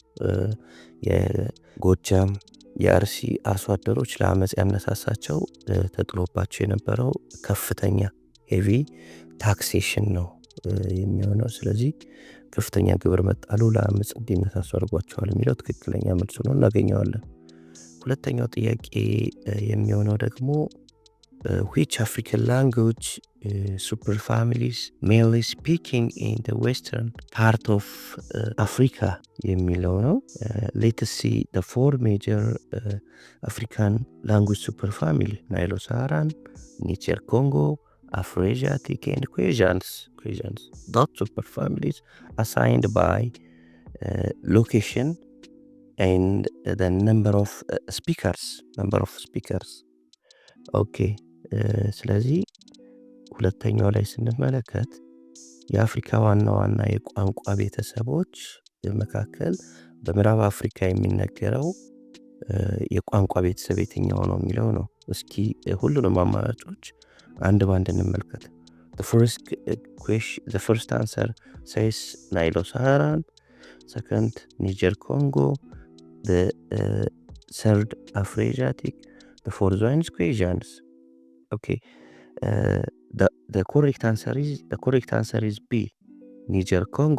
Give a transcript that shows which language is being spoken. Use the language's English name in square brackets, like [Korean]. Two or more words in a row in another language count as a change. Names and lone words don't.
[Amharic] የጎጃም የአርሲ አርሶ አደሮች ለአመፅ ያነሳሳቸው ተጥሎባቸው የነበረው ከፍተኛ [English] heavy taxation [Amharic] ነው የሚሆነው። ስለዚህ ከፍተኛ ግብር መጣሉ ለአመፅ እንዲነሳሱ አድርጓቸዋል የሚለው ትክክለኛ መልሱ ነው፣ እናገኘዋለን። ሁለተኛው ጥያቄ የሚሆነው ደግሞ [English] which African language superfamilies mainly speaking in the western part of Africa [Amharic] የሚለው ነው። [English] let us see the four major African language superfamily: Nilo-Saharan, Niger-Congo, Afroasiatic, and Kwejans. That superfamilies assigned by location and the number of speakers. [Amharic] Okay. ስለዚህ ሁለተኛው ላይ ስንመለከት የአፍሪካ ዋና ዋና የቋንቋ ቤተሰቦች መካከል በምዕራብ አፍሪካ የሚነገረው የቋንቋ ቤተሰብ የትኛው ነው የሚለው ነው። እስኪ ሁሉንም አማራጮች አንድ ባንድ እንመልከት። [English] The first answer says Nilo-Saharan, second Niger-Congo, the third Afroasiatic, the fourth one is Kwejans. Okay, the correct answer is B, Niger-Congo.